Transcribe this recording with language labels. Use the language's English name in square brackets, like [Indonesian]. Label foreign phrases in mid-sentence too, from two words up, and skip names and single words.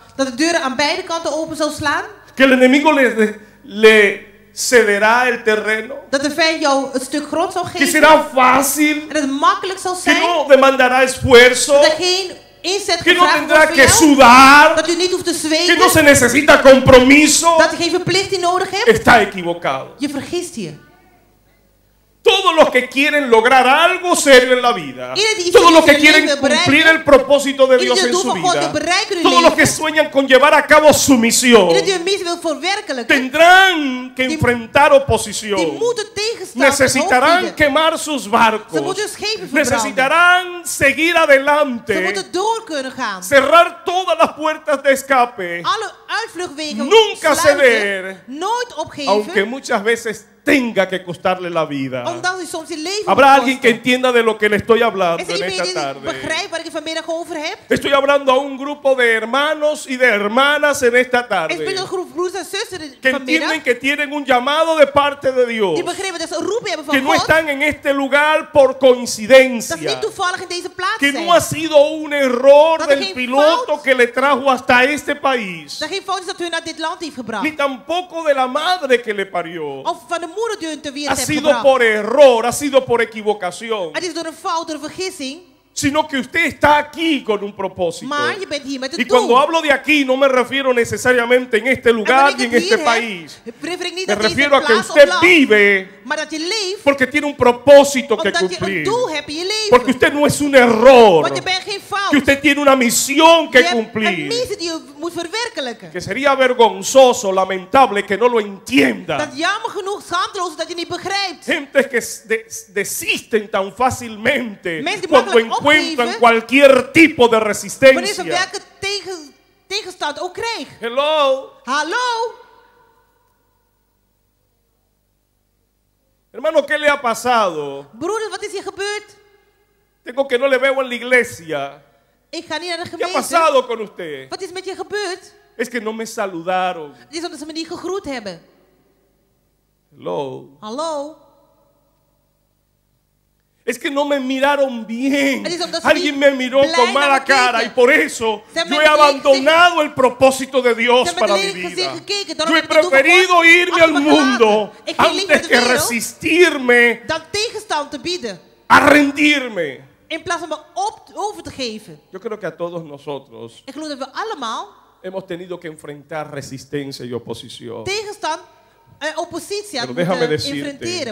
[Dutch] Dat de deuren aan beide kanten open zal slaan? [Spanish] ¿Que el enemigo le cederá el terreno? [Dutch] Dat de vijand jou het stuk grond zal [Spanish] ¿Que [Dutch] geven? [Spanish] será fácil? [Dutch] En dat het makkelijk zal [Spanish] ¿Que [Dutch] zijn? [Spanish] no demandará esfuerzo? [Dutch] Dat er geen inzet [Spanish] ¿Que no [Dutch] gevraagd [Spanish] tendrá [Dutch] wordt [Spanish] que [Dutch] van jou? [Spanish] sudar? [Dutch] Dat u niet hoeft te [Spanish] ¿Que [Dutch] zweten? [Spanish] no se necesita compromiso? [Dutch] Dat u geen verplichting nodig hebt? [Spanish] Está equivocado. [Dutch] Je vergist je. [Spanish] Todo los que quieren lograr algo serio en la vida, [Dutch] Iedereen die [Spanish] todos los [Dutch] iets [Spanish] que [Dutch] in [Spanish] quieren [Dutch] hun leven [Spanish] cumplir [Dutch] bereiken, [Spanish] el propósito de Dios [Dutch] iedereen [Spanish] en [Dutch] het doel [Spanish] su [Dutch] van God [Spanish] vida, [Dutch] wil bereiken in hun [Spanish] todos los que [Dutch] leven, [Spanish] sueñan con llevar a cabo su misión, [Dutch] iedereen die hun missie wil verwerkelijken, [Spanish] tendrán que enfrentar [Dutch] die [Spanish] oposición. [Dutch] moeten tegenstand [Spanish] Necesitarán [Dutch] bieden. [Spanish] quemar sus [Dutch] Ze [Spanish] barcos. [Dutch] moeten hun schepen verbranden. [Spanish] Necesitarán seguir [Dutch] Ze [Spanish] adelante. [Dutch] moeten door kunnen gaan. [Spanish] Cerrar todas las puertas de escape. [Dutch] Alle uitvluchtwegen [Spanish] Nunca [Dutch] sluiten, [Spanish] ceder. [Dutch] nooit opgeven, [Spanish] Aunque muchas veces tenga que costarle la vida. [Dutch] omdat u soms je leven [Spanish] Habrá [Dutch] moet [Spanish] alguien que [Dutch] kosten. [Spanish] entienda de lo que le estoy hablando [Dutch] Is er [Spanish] en [Dutch] iemand [Spanish] esta [Dutch] die [Spanish] tarde. [Dutch] begrijpt waar ik het vanmiddag over heb? [Spanish] Estoy hablando a un grupo de hermanos y de hermanas en esta [Dutch] Ik spreek [Spanish] tarde [Dutch] een groep broers en zusters [Spanish] que [Dutch] vanmiddag [Spanish] entienden que tienen un llamado de parte de Dios, [Dutch] die begrijpen dat ze een roep hebben [Spanish] que [Dutch] van [Spanish] no [Dutch] God, [Spanish] están en este lugar por [Dutch] dat ze [Spanish] coincidencia, [Dutch] niet toevallig in deze plaats [Spanish] que [Dutch] zijn. [Spanish] no ha sido un error [Dutch] Dat er [Spanish] del [Dutch] geen [Spanish] piloto [Dutch] fout- [Spanish] que le trajo hasta este país, [Dutch] Dat geen fout is dat hun naar dit land heeft gebracht. [Spanish] ni tampoco de la madre que le parió. [Dutch] Of van de moeder die hun ter [Spanish] Ha [Dutch] wereld heeft [Spanish] sido [Dutch] gebracht. [Spanish] por error, ha sido por equivocación, [Dutch] Het is door een fout, door een vergissing. [Spanish] sino que usted está aquí con un propósito. [Dutch] Maar je bent hier met [Spanish] Y [Dutch] een [Spanish] cuando [Dutch] doel. [Spanish] hablo de aquí no me refiero necesariamente en este [Dutch] En [Spanish] lugar [Dutch] wanneer [Spanish] ni [Dutch] ik [Spanish] en [Dutch] het [Spanish] este [Dutch] hier [Spanish] país. [Dutch] heb, refer ik niet [Spanish] Me [Dutch] naar deze [Spanish] refiero a que [Dutch] plaats of [Spanish] usted [Dutch] land, [Spanish] vive [Dutch] maar dat je leeft [Spanish] porque tiene un propósito que [Dutch] omdat je een [Spanish] cumplir. [Dutch] doel hebt in je leven. [Spanish] Porque usted no es un error. [Dutch] Want je bent geen fout. [Spanish] Que usted tiene una misión [Dutch] Je [Spanish] que [Dutch] hebt een [Spanish] cumplir. [Dutch] missie die je moet verwerkelijken. [Spanish] Que sería vergonzoso, lamentable que no lo entienda. [Dutch] Dat is jammer genoeg schaamteloos dat je niet begrijpt. [Spanish] Gentes que desisten tan fácilmente [Dutch] Mensen die [Spanish] cuando [Dutch] makkelijk [Spanish] encuentran [Dutch] opgeven [Spanish] cualquier tipo de [Dutch] Wanneer ze [Spanish] resistencia. [Dutch] werken tegenstand ook krijgen. Hello. Hallo? [Spanish] Hermano, ¿qué le ha pasado? [Dutch] Broeder, wat is hier gebeurd? [Spanish] Tengo que no le veo en la iglesia. [Dutch] Ik ga niet naar de [Spanish] ¿Qué ha [Dutch] gemeente. [Spanish] pasado con usted? [Dutch] Wat is met je gebeurd? [Spanish] Es que no me saludaron. [Dutch] Het is omdat ze me niet gegroet hebben. Hello. Hallo? [Spanish] Es que no me miraron bien. [Dutch] Het is omdat ze [Spanish] Alguien [Dutch] niet [Spanish] me miró [Dutch] blij [Spanish] con [Dutch] naar [Spanish] mala [Dutch] me [Spanish] cara [Dutch] keken. [Spanish] y por eso [Dutch] Ze hebben [Spanish] yo he [Dutch] met een lelijk [Spanish] abandonado el propósito de Dios [Dutch] Ze hebben [Spanish] para [Dutch] met [Spanish] mi [Dutch] een lelijk [Spanish] vida. [Dutch] gezicht gekeken. [Spanish] Yo [Dutch] Daarom [Spanish] he [Dutch] heb ik het doel van [Spanish] preferido [Dutch] God [Spanish] irme al [Dutch] achter me gelaten. [Spanish] mundo [Dutch] Ik ging liever [Spanish] antes [Dutch] de [Spanish] que [Dutch] wereld [Spanish] resistirme [Dutch] dan tegenstand te bieden. [Spanish] a rendirme. [Dutch] In plaats van me over te geven. [Spanish] Yo creo que a todos nosotros [Dutch] Ik geloof dat we allemaal [Spanish] hemos tenido que enfrentar resistencia y oposición. [Dutch] tegenstand en oppositie [Spanish] Pero [Dutch] aan [Spanish] déjame [Dutch] moeten [Spanish] decirte. [Dutch] inventeren.